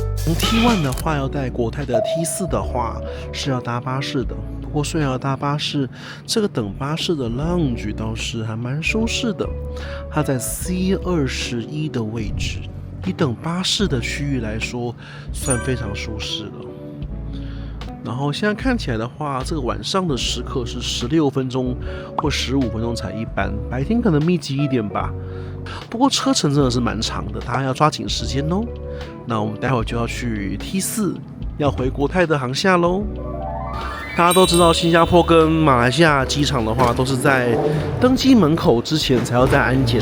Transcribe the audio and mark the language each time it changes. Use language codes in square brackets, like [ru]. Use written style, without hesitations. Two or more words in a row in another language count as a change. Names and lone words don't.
[zh] 從 T1 的話要帶國泰的 T4的話是要搭巴士的，不過雖然要搭巴士，這個等巴士的 lounge 倒是還蠻舒適的，它在 C21的位置，以等巴士的區域來說，算非常舒適了。然後現在看起來的話，這個晚上的時刻是16分鐘或15分鐘才一班，白天可能密集一點吧。不過車程真的是蠻長的，大家要抓緊時間哦。那我們待會就要去 T4，要回國泰的航廈嘍。大家都知道，新加坡跟馬來西亞機場的話，都是在登機門口之前才要再安檢的。